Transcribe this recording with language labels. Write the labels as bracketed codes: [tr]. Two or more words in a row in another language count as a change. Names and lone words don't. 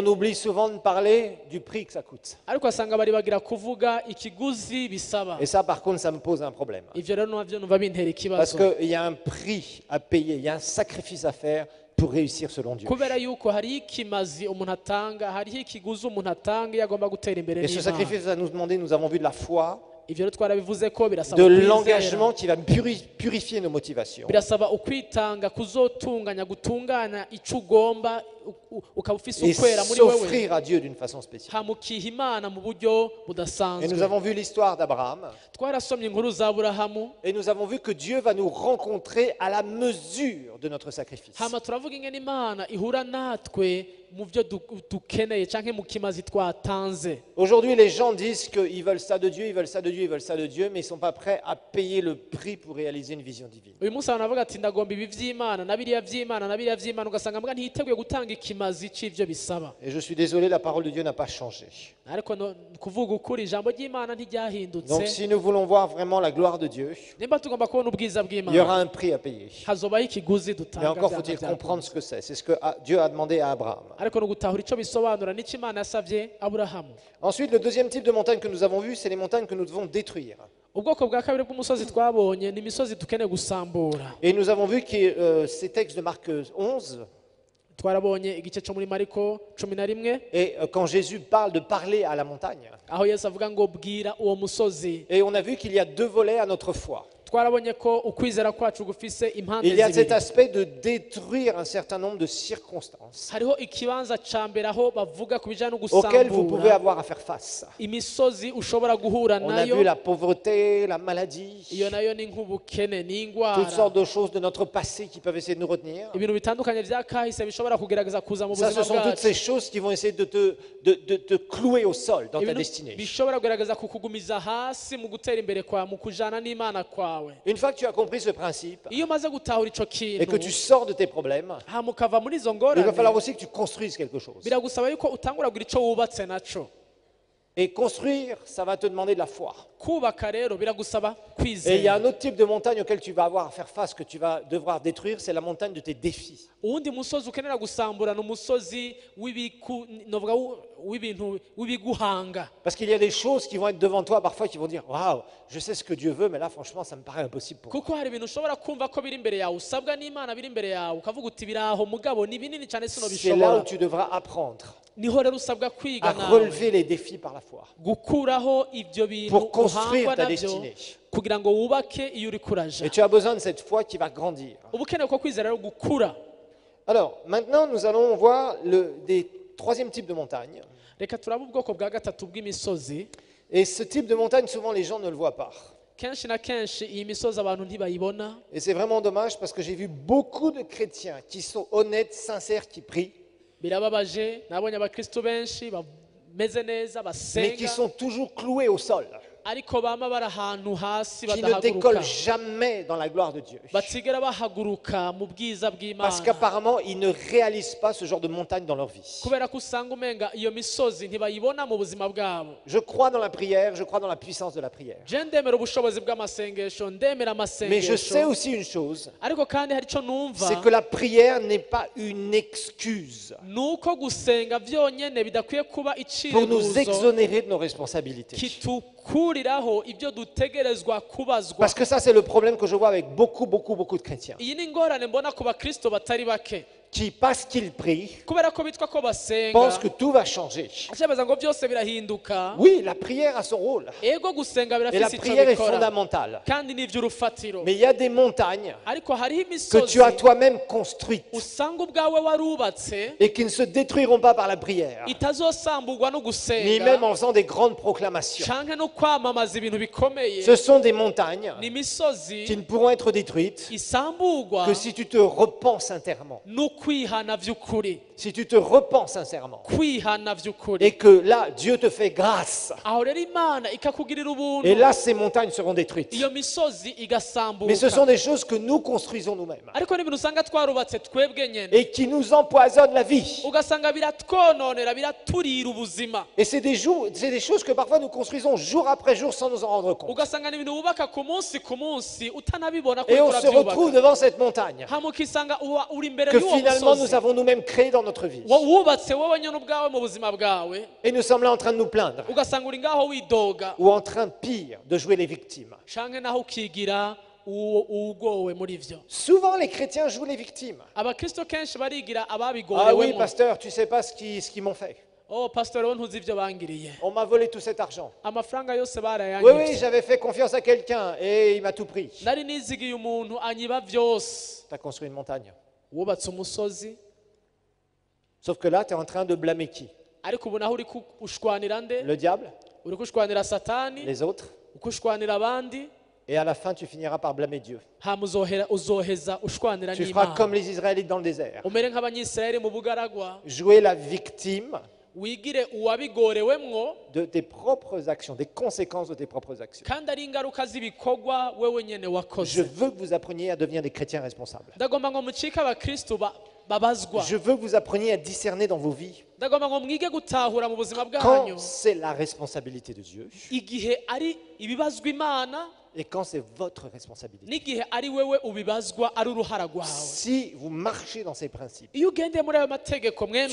[fr] on oublie souvent de parler du prix que ça coûte. [rn] Ariko asanga bari bagira kuvuga ikiguzi bisaba. [fr] Et ça, par contre, ça me pose un problème. [rn] Ivyo rero navyo numva bintera [fr] Parce [rn] ikibazo. [fr] qu'il y a un prix à payer, il y a un sacrifice à faire pour réussir selon Dieu. [rn] Kubera yuko hariho ikimazi umuntu atanga hariho ikiguzi umuntu atanga iyo agomba gutera imbere [fr] Et ce [rn] n'Imana. [fr] sacrifice va nous demander, nous avons vu de la foi, [rn] ivyo rero twarabivuze ko birasaba [fr] de [rn] ukwizera, [fr] l'engagement qui va purifier nos motivations. [rn] birasaba ukwitanga kuzotunganya gutunganya ico ugomba ukaba ufise [fr] Et [rn] ukwera muri wewe [fr] s'offrir à Dieu d'une façon spéciale. [rn] hamukiha imana mu buryo [fr] Et nous [rn] budasanzwe. [fr] avons vu l'histoire d'Abraham. [rn] Twarasomye inkuru za Aburahamu, [fr] Et nous avons vu que Dieu va nous rencontrer à la mesure de notre sacrifice. [rn] hama turavuga ingene imana ihura natwe mu byo dukeneye canke mu kimazi twatanze. [fr] Aujourd'hui, les gens disent qu'ils veulent ça de Dieu, ils veulent ça de Dieu, ils veulent ça de Dieu, mais ils ne sont pas prêts à payer le prix pour réaliser une vision divine. [rn] Uyu munsi abantu bavuga ati ndagomba ibi vy'imana na biriya vy'imana na biriya vy'imana, ugasanga mbwa ntiteguye gutanga ikimazi c'ivyo bisaba. [fr] Et je suis désolé, la parole de Dieu n'a pas changé. [rn] Ariko kuvuga ukuri ijambo ry'imana [fr] Donc [rn] ntiryahindutse. [fr] si nous voulons voir vraiment la gloire de Dieu, [rn] Nimba tugomba kubona ubwiza [fr] il y aura [rn] bw'imana [fr] un prix à payer. [rn] hazobaho ikiguzi [fr] Mais [rn] dutanga. [fr] encore faut-il comprendre ce que c'est. C'est ce que Dieu a demandé à Abraham. [rn] Ariko no gutahura ico bisobanura nico imana yasavye Aburahamu. [fr] Ensuite, le deuxième type de montagne que nous avons vu, c'est les montagnes que nous devons détruire. [rn] Ubwoko bwa kabiri bw'umusozi twabonye ni imisozi dukeneye gusambura. [fr] Et nous avons vu que ces textes de Marc 11, [rn] Twarabonye igice cyo muri Mariko 11 [fr] et quand Jésus parle de parler à la montagne, [rn] aho Yesu avuga ngo bwira uwo musozi. [fr] et on a vu qu'il y a deux volets à notre foi. [rn] Twarabonye ko ukwizera kwacu gufise impande [fr] Il y a cet [rn] zibiri. [fr] aspect de détruire un certain nombre de circonstances [rn] Hariho ikibanza ca mbere aho bavuga ku bijanye no [fr] auxquelles vous pouvez [rn] gusambura [fr] avoir à faire face. [rn] imisozi ushobora guhura [fr] On a vu [rn] nayo. [fr] la pauvreté, la maladie, [rn] Iyo nayo ni nk'ubukene [fr] toutes [rn] n'ingwara, [fr] sortes de choses de notre passé qui peuvent essayer de nous retenir. [rn] ibintu bitandukanye vya kahise bishobora kugerageza kuza mu [fr] Ça, [rn] buzima [fr] ce sont toutes [rn] bwacu, [fr] ces choses qui vont essayer de te clouer au sol dans ta [rn] ibintu [fr] destinée. [rn] bishobora kugerageza kukugumiza hasi mu gutera imbere kwa mu kujana n'Imana kwawe. [fr] Une fois que tu as compris ce principe [rn] Iyo umaze gutahura ico [fr] et que tu [rn] kintu [fr] sors de tes problèmes, [rn] hama ukava muri izo [fr] il va falloir [rn] ngorane, [fr] aussi que tu construises quelque chose. [rn] biragusaba yuko utangura kugira ico wubatse naco. [fr] Et construire, ça va te demander de la foi. [rn] Kubaka rero biragusaba [fr] Et il y a un [rn] kwizera. [fr] autre type de montagne auquel tu vas avoir à faire face, que tu vas devoir détruire, c'est la montagne de tes défis. [rn] Uwundi musozi ukenera gusambura ni umusozi novuga w'ibintu w'ibiguhanga. [fr] Parce qu'il y a des choses qui vont être devant toi parfois qui vont dire waouh, je sais ce que Dieu veut, mais là franchement ça me paraît impossible pour moi. [rn] Kuko hari ibintu ushobora kumva ko biri imbere yawe usabwa n'Imana biri imbere yawe ukavuga uti biraho mugabo ni binini cyane sino [fr] C'est là où [rn] bishobora. [fr] tu devras apprendre [rn] Niho rero usabwa kwiga [fr] à [rn] nawe [fr] relever les défis par la foi [rn] gukuraho ibyo bintu [fr] pour construire [rn] uhangwa [fr] ta [rn] nabyo [fr] destinée. [rn] kugira ngo wubake iyo uri kuraja. [fr] Et tu as besoin de cette foi qui va grandir. [rn] Uba ukeneye ko kwizera rero gukura. [fr] Alors maintenant nous allons voir des troisième type de montagne. [rn] Reka turabe ubwoko bwa gatatu bw'imisozi. [fr] Et ce type de montagne, souvent les gens ne le voient pas. [rn] Kenshi na kenshi iyi misozi abantu ntibayibona. [fr] Et c'est vraiment dommage parce que j'ai vu beaucoup de chrétiens qui sont honnêtes, sincères, qui prient, [rn] Birababaje nabonye abakristo benshi bameze neza [fr] mais qui [rn] basenga [fr] sont toujours cloués au sol, [rn] ariko bama bari ahantu hasi [fr] qui ne [rn] badahaguruka, [fr] décollent jamais dans la gloire de Dieu. [rn] batigera bahaguruka mu bwiza [fr] Parce [rn] bw'Imana, [fr] qu'apparemment, ils ne réalisent pas ce genre de montagne dans leur vie. [rn] kubera ko usanga umenga iyo misozi ntibayibona mu buzima bwabo. [fr] Je crois dans la prière, je crois dans la puissance de la prière. [rn] Je ndemera ubushobozi bw'amasengesho, ndemera [fr] Mais je sais [rn] amasengesho, [fr] aussi une chose, [rn] ariko kandi hari ico numva, [fr] c'est que la prière n'est pas une excuse [rn] nuko gusenga vyonyene bidakwiye kuba [fr] pour nous [rn] icirebuzo [fr] exonérer de nos responsabilités. [rn] kitukuriraho ibyo dutegerezwa kubazwa. [fr] Parce que ça, c'est le problème que je vois avec beaucoup de chrétiens [rn] Iyi ni ingorane mbona ku bakristo batari bake, [fr] qui, parce qu'ils prient, [rn] kubera ko bitwa ko basenga [fr] pensent que tout va changer. [rn] acabaza ngo byose birahinduka. [fr] Oui, la prière a son rôle. [rn] Ego gusenga [fr] Et la [rn] birafise ico [fr] prière est [rn] bikora [fr] fondamentale. [rn] kandi ni ivy'urufatiro, [fr] Mais il y a des montagnes [rn] ariko hariho [fr] que [rn] imisozi [fr] tu as toi-même construites [rn] usanga ubwawe warubatse [fr] et qui ne se détruiront pas par la prière, [rn] itazosamburwa no [fr] ni même [rn] gusenga [fr] en faisant des grandes proclamations. [rn] canke no kwamamaza ibintu bikomeye. [fr] Ce sont des montagnes [rn] Ni [fr] qui [rn] imisozi [fr] ne pourront être détruites [rn] isamburwa [fr] que si tu te repens sincèrement. [rn] n'ukwihana vy'ukuri, [fr] Si tu te repens sincèrement. [rn] kwihana vy'ukuri, [fr] Et que là, Dieu te fait grâce. [rn] aho rero Imana ikakugirira ubuntu, [fr] Et là, ces montagnes seront détruites. [rn] iyo misozi [fr] Mais ce sont [rn] igasambuka. [fr] des choses que nous construisons nous-mêmes [rn] Ariko n'ibintu usanga twarubatse twebwe nyene, [fr] et qui nous empoisonnent la vie. [rn] ugasanga biratwononera, biraturira ubuzima, [fr] Et c'est des choses que parfois nous construisons jour après jour sans nous en rendre compte. [rn] ugasanga n'ibintu wubaka ku munsi utanabibona ko [fr] Et on [rn] uriko [fr] se retrouve [rn] uravyubaka, [fr] devant cette montagne [rn] hama ukisanga uri imbere [fr] que [rn] y'uwo [fr] finalement nous [rn] musozi [fr] avons nous-mêmes créée dans notre vie. [rn] wubatse wowe nyene ubwawe mu buzima bwawe, [fr] Et nous sommes là en train de nous plaindre. [rn] ugasanga uri ngaho widoga, [fr] Ou en train, pire, de jouer les victimes. [rn] canke naho ukigira ugowe muri vyo. [fr] Souvent les chrétiens jouent les victimes. [rn] Abakristo kenshi barigira Ah ababigorewe [fr] oui, pasteur, tu sais pas ce qu'ils m'ont fait. [rn] oh pastor wowe ntuzi ibyo bangiriye [fr] On m'a volé tout cet argent. [rn] amafaranga yose [fr] Oui, [rn] barayanyibye [fr] j'avais fait confiance à quelqu'un et il m'a tout pris. [rn] nari nizigiye umuntu anyiba byose [fr] Tu as construit une montagne. [rn] wubatse umusozi [fr] Sauf que là, tu es en train de blâmer qui? [rn] ariko ubu naho uri kushwanira nde [fr] Le diable? [rn] uri kushwanira satani [fr] Les autres? [rn] ukushwanira abandi [fr] Et à la fin, tu finiras par blâmer Dieu. [rn] hama uzoheza ushwanira [fr] Tu feras [rn] n'imana [fr] comme les Israélites dans le désert. [rn] umere nk'abanyisirayeli mu bugaragwa [fr] Jouer la victime [rn] wigire uwabigorewemwo [fr] de tes propres actions, des conséquences de tes propres actions. [rn] kandi ari ingaruka z'ibikorwa wewe nyene [fr] Je [rn] wakoze [fr] veux que vous appreniez à devenir des chrétiens responsables. [rn] ndagomba ngo mucike abakristu babazwa [fr] Je veux que vous appreniez à discerner dans vos vies [rn] ndagomba ngo mwige gutahura mu buzima bwanyu [fr] quand c'est la responsabilité de Dieu [rn] igihe ari ibibazwa imana [fr] et quand c'est votre responsabilité. [rn] n'igihe ari wewe ubibazwa ari uruhara rwawe [fr] Si vous marchez dans ces principes, [rn] iyo ugendeye muri ayo mategeko mwene